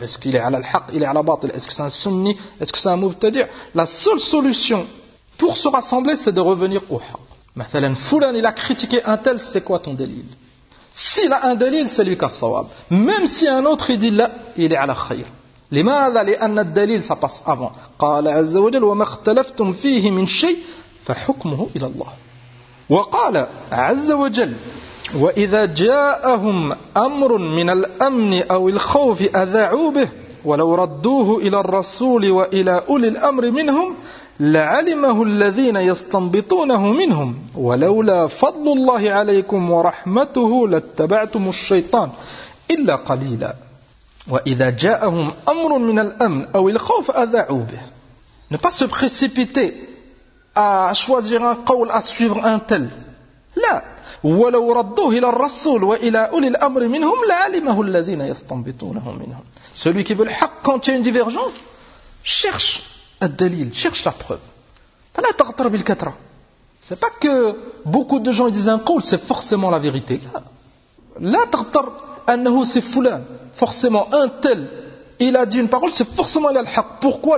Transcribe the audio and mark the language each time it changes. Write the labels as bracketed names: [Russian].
[French] Est-ce qu'il est à l'al-haq, il est à la batil, est-ce que c'est un sunni, est-ce que c'est un mubtadi'? La seule solution pour se rassembler, c'est de revenir au haq. [Arabic] مثلاً فلان [French] il a critiqué un tel, c'est quoi ton délil? S'il a un délil, c'est lui qui a sawab. Même si un autre il dit là, il est à la khayr. [Arabic] لماذا لأن الدليل [French] ça passe avant. [Arabic] قال عز وجل وما اختلفتم فيه من شيء فحكمه إلى الله. وقال عز وجل وإذا جاءهم أمر من الأمن أو الخوف أذاعوا به ولو ردوه إلى الرسول وإلى أولي الأمر منهم لعلمه الذين يستنبطونه منهم ولولا فضل الله عليكم ورحمته لاتبعتم الشيطان إلا قليلا وإذا جاءهم أمر من الأمن أو الخوف أذاعوا به. [French] Ne pas se précipiter à choisir un qawl, à suivre un tel. [Arabic] Là, ولو ردوه الى الرسول والى اولي الامر منهم لعلمه الذين يستنبطونه منهم. [French] Celui qui veut le haq, quand il y a une divergence, cherche un dalil, cherche la preuve. [Arabic] فلا تغتر بالكثره. [French] C'est pas que beaucoup de gens disent un qawl, c'est forcément la vérité. Là, la [Arabic] تغتر انه [French] c'est fulan, forcément un tel, il a dit une parole, c'est forcément il a le haq. Pourquoi?